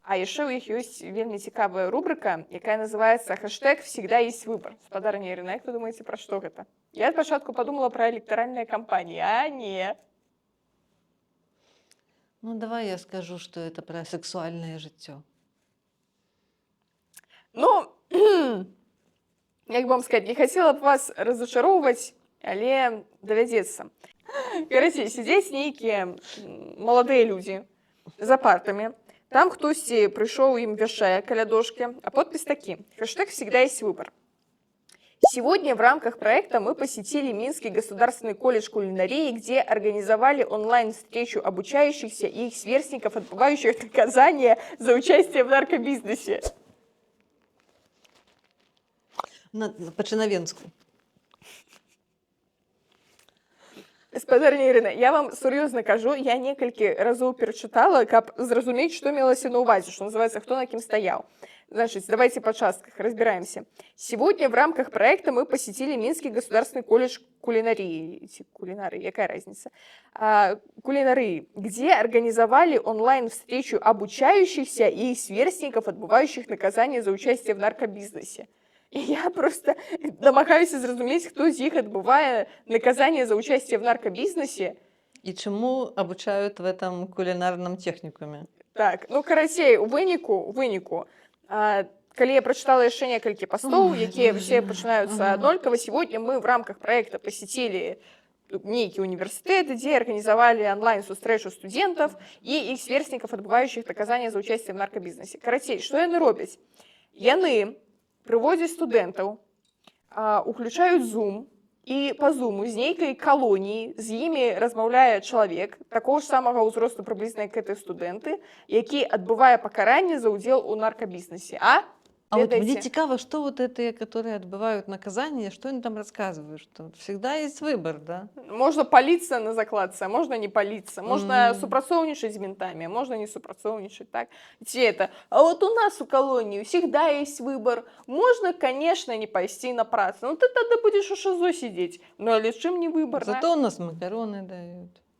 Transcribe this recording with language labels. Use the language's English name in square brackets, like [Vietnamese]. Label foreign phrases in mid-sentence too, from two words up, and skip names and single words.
[Belarusian] А яшчэ ў іх ёсць вельмі цікавая рубрыка, якая называецца хэштег [Russian] «Всегда есть выбор». [Belarusian] Спадарня Ірына, як вы думаеце, пра што гэта? Я спачатку падумала пра электаральныя кампаніі, а не. [Russian] Ну, давай я скажу, что это про сексуальное жыццё. [Belarusian] Ну, як вам сказаць, не хацела б вас разачароўваць, але давядзецца. Карацей, сядзяць нейкія маладыя людзі за партамі. Там хтосьці прыйшоў ім вяшчае каля дошкі, а подпіс такі: [Russian] хэштег «Всегда есть выбор». Сегодня в рамках проекта мы посетили Минский государственный колледж кулинарии, где организовали онлайн-встречу обучающихся и их сверстников, отбывающих наказание за участие в наркобизнесе. [Belarusian] По-чынавенску. Спадарня Ірына, я вам сур'ёзна кажу, я некалькі разоў перачытала, каб зразумець, што мелася на ўвазе, [Russian] что называется, кто на кім стаяў. Значит, давайте по частках разбираемся. Сегодня в рамках проекта мы посетили Минский государственный колледж кулинарии, какая разница, кулинарии, где организовали онлайн-встречу обучающихся и их сверстников, отбывающих наказание за участие в наркобизнесе. [Belarusian] И я просто намагаюсь зразумець, хто з іх адбывае [Russian] наказание за участие в наркобизнесе. И чему обучают в этом кулинарном техникуме? [Belarusian] Так, ну, карацей, у выніку, калі я прочитала яшчэ некалькі пастоў, якія все пачынаюцца аднолькава, [Russian] сегодня мы в рамках проекта посетили нейкі университет, где организовали онлайн-сустрэчу студентов и их сверстников, отбывающих наказание за участие в наркобизнесе. [Belarusian] Карацей, што яны робяць? Яны прыводзяць студэнтаў, уключаюць Zoom, і па зуму з нейкай калоніі з імі размаўляе чалавек такого ж самага ўзросту прыблізна як гэтыя студэнты, які адбывае пакаранне за ўдзел у наркобізнесе. [Russian] А вот мне цікаво, что вот эти, которые отбывают наказание, что они там рассказывают, что всегда есть выбор, да? Можно палиться на закладце, а можно не палиться. Можно супрацоўнічаць з ментами, а можно не супрацоўнічаць, так? А вот у нас у колонии всегда есть выбор. Можно, конечно, не пойти на працу, но ты тогда будешь у ШИЗО сидеть. [Belarusian] Ну, а чым не выбор, [Russian] Зато у нас макароны дают.